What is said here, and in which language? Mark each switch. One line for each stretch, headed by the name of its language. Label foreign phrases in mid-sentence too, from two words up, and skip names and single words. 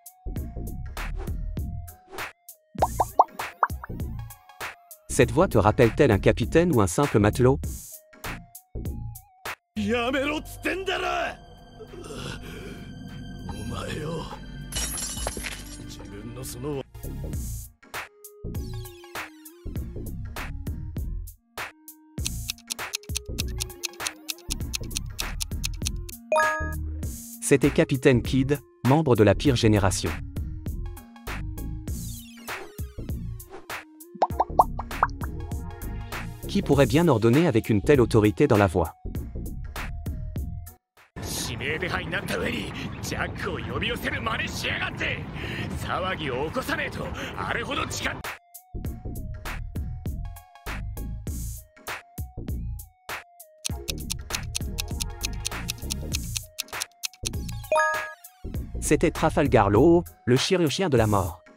French: Cette voix te rappelle-t-elle un capitaine ou un simple matelot?
Japanese: やめろっつってんだろ。お前よ。自分のその。
French: C'était Capitaine Kid, membre de la pire génération. Qui pourrait bien ordonner avec une telle autorité dans la voix?
Japanese: 指名手配になった上にジャックを呼び寄せる真似しやがって。騒ぎを起こさねえとあれほど近っ。
French: C'était Trafalgar Law, le chirurgien de la mort.